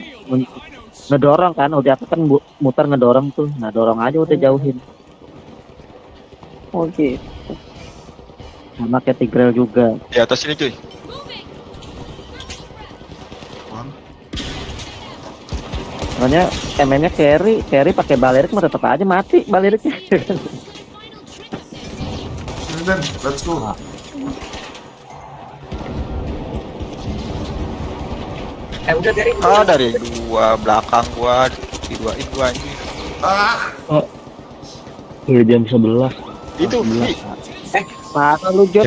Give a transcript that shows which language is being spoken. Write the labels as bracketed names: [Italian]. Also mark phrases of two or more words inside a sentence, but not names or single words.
[Indonesian] Ngedorong kan, udah kan muter ngedorong tuh. Nah dorong aja udah jauhin. Oh gitu. Sama kayak Tigreal juga. Di atas sini cuy. Makanya MN-nya carry pakai balerik mah tetap aja mati baleriknya. Sini Den, [English] let's go. [Indonesian] Udah dari Dari dua belakang gua diduain gua anjir. Iya jam 11. Itu Vi. Mana lu Jod